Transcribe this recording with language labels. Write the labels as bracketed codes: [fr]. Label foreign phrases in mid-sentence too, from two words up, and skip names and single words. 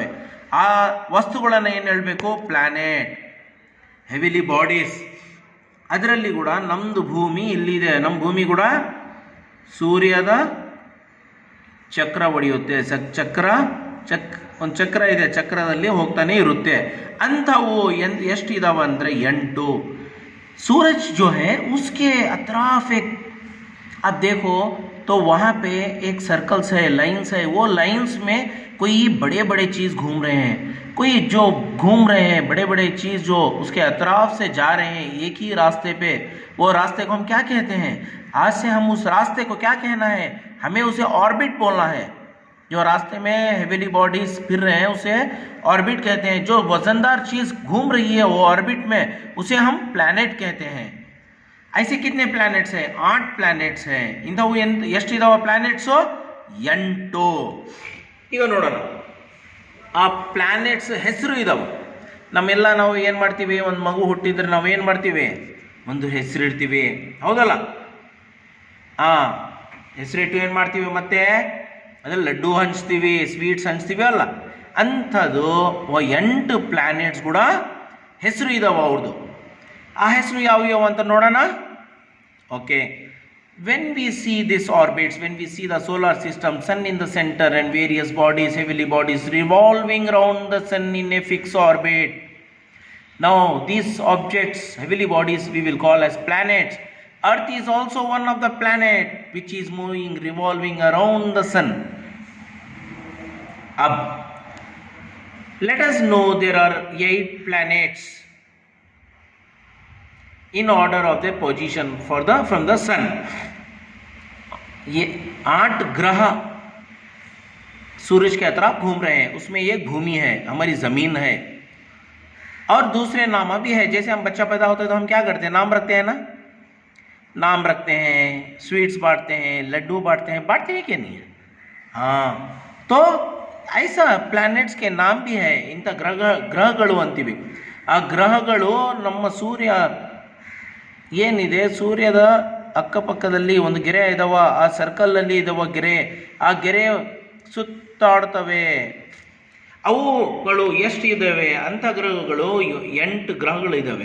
[kn] ಆ ವಸ್ತುಗಳನ್ನು ಏನು ಹೇಳಬೇಕು? ಪ್ಲ್ಯಾನೆಟ್, [en] heavily bodies. [kn] ಅದರಲ್ಲಿ ಕೂಡ ನಮ್ಮದು ಭೂಮಿ ಇಲ್ಲಿದೆ. ನಮ್ಮ ಭೂಮಿ ಕೂಡ ಸೂರ್ಯದ ಚಕ್ರ ಹೊಡೆಯುತ್ತೆ. ಒಂದು ಚಕ್ರ ಇದೆ, ಚಕ್ರದಲ್ಲಿ ಹೋಗ್ತಾನೆ ಇರುತ್ತೆ. ಅಂಥವು ಎಷ್ಟು ಇದಾವೆ ಅಂದರೆ 8. [hi] सूरज जो है उसके अतराफ एक, अब देखो तो वहाँ पे एक सर्कल्स है, लाइंस है. वो लाइंस में कोई बड़े बड़े चीज़ घूम रहे हैं. कोई जो घूम रहे हैं बड़े बड़े चीज़ जो उसके अतराफ से जा रहे हैं एक ही रास्ते पे, वो रास्ते को हम क्या कहते हैं? आज से हम उस रास्ते को क्या कहना है? हमें उसे ऑर्बिट बोलना है. जो रास्ते में [en] heavily bodies [hi] फिर रहे हैं उसे ऑर्बिट कहते हैं. जो वजनदार चीज़ घूम रही है वो ऑर्बिट में, उसे हम प्लैनेट कहते हैं. ऐसे कितने प्लैनेट्स हैं? 8 प्लैनेट्स हैं. [kn] इंथವು ಎಷ್ಟಿದಾವ ಪ್ಲಾನೆಟ್ಸು? 8. ಈಗ ನೋಡೋಣ, ಆ ಪ್ಲಾನೆಟ್ಸ್ ಹೆಸರು ಇದಾವೆ. ನಮ್ಮೆಲ್ಲ ನಾವು ಏನು ಮಾಡ್ತೀವಿ? ಒಂದು ಮಗು ಹುಟ್ಟಿದ್ರೆ ನಾವು ಏನು ಮಾಡ್ತೀವಿ? ಒಂದು ಹೆಸರು ಇಡ್ತೀವಿ, ಹೌದಲ್ಲ? ಹೆಸರಿಟ್ಟು ಏನು ಮಾಡ್ತೀವಿ? ಮತ್ತೆ ಅದ್ರಲ್ಲಿ ಲಡ್ಡು ಹಂಚ್ತೀವಿ, ಸ್ವೀಟ್ಸ್ ಹಂಚ್ತೀವಿ ಅಲ್ಲ? ಅಂಥದ್ದು 8 ಪ್ಲ್ಯಾನೆಟ್ಸ್ ಕೂಡ ಹೆಸರು ಇದಾವೆ ಅವ್ರದ್ದು. ಆ ಹೆಸರು ಯಾವ ಅಂತ ನೋಡೋಣ. ಓಕೆ, [en] when we see this orbits, when we see the solar system, sun in the center and various bodies, heavily bodies revolving around the sun in a fixed orbit. Now these objects, heavily bodies, we will call as planets. Earth is also one of the planet which is moving, revolving around the sun. अब let us know there are 8 planets in order of their position from the sun. [hi] ये 8 ग्रह सूरज के अतराफ घूम रहे हैं, उसमें एक भूमि है, हमारी ज़मीन है, और दूसरे नाम भी है। जैसे हम बच्चा पैदा होता है तो हम क्या करते हैं, नाम रखते हैं ना, नाम रखते हैं, स्वीट्स बांटते हैं, लड्डू बांटते हैं क्या नहीं है? हाँ, तो ऐसा ಪ್ಲಾನೆಟ್ಸ್ के नाम भी है, [kn] ಇಂಥ ಗ್ರಹಗಳು ಅಂತೀವಿ. ಆ ಗ್ರಹಗಳು ನಮ್ಮ ಸೂರ್ಯ ಏನಿದೆ, ಸೂರ್ಯದ ಅಕ್ಕಪಕ್ಕದಲ್ಲಿ ಒಂದು ಗೆರೆ ಇದಾವ, ಆ ಸರ್ಕಲಲ್ಲಿ ಇದಾವ ಗೆರೆ, ಆ ಗೆರೆ ಸುತ್ತಾಡ್ತವೆ. ಅವುಗಳು ಎಷ್ಟು ಇದ್ದಾವೆ ಅಂತ ಗ್ರಹಗಳು 8 ಗ್ರಹಗಳಿದ್ದಾವೆ.